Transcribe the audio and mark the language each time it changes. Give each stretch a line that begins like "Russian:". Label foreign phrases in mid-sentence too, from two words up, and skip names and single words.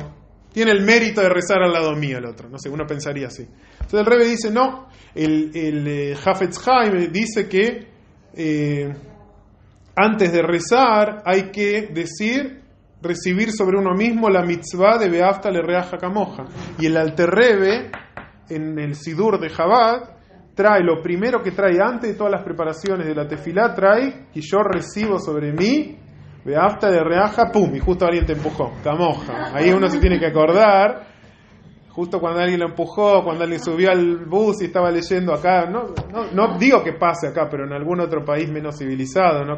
Spanish: Tiene el mérito de rezar al lado mío el otro, no sé, uno pensaría así. Entonces el Rebbe dice, no, el Hafetz Haim dice que antes de rezar hay que recibir sobre uno mismo la mitzvah de
Hebrew: ואהבת לרעך כמוך.
Spanish: Y el Alter Rebbe, en el Sidur de Chabad, trae lo primero que trae antes de todas las preparaciones de la tefilá, trae que yo recibo sobre mí
Hebrew: ואהבת לרעך,
Spanish: pum, y justo alguien te empujó, kamoja. Ahí uno se tiene que acordar. Justo cuando alguien lo empujó, cuando alguien subió al bus y estaba leyendo acá, no digo que pase acá, pero en algún otro país menos civilizado, ¿no?